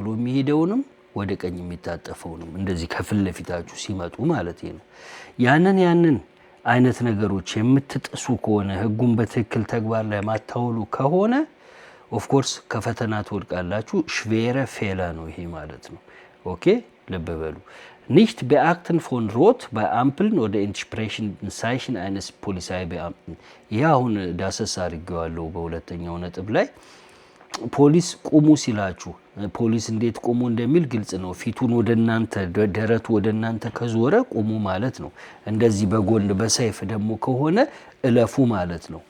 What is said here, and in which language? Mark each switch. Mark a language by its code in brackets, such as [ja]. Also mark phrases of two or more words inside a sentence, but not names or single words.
[am] የሚሄደውንም ወደ ቀኝ የሚታጠፈውንም እንደዚህ ከፊት ለፊታችሁ ሲመጡ ማለት ነው። ያንን አይነት ነገሮች የምትጥሱ ከሆነ ህጉን በትክክል ተግባር ላይ ማታውሉ ከሆነ [en] of course [am] ከፈተና ትወድቃላችሁ። [de] schwere Fehler [am] ነው ይሄ ማለት ነው። ኦኬ ልብ በሉ። [de] nicht beachten von Rot bei Ampeln oder Entsprechungszeichen eines Polizeibeamten። [am] ይሄ አሁን ዳሰሳ አድርጌዋለሁ በሁለተኛው ነጥብ ላይ ፖሊስ ቁሙ ሲላችሁ ፖሊስ እንዴት ቁሙ እንደሚል ግልጽ ነው። ፊቱን ወደ እናንተ ደረቱ ወደ እናንተ ከዞረ ቁሙ ማለት ነው። እንደዚህ በጎን በሰይፍ ደግሞ ከሆነ እለፉ ማለት ነው።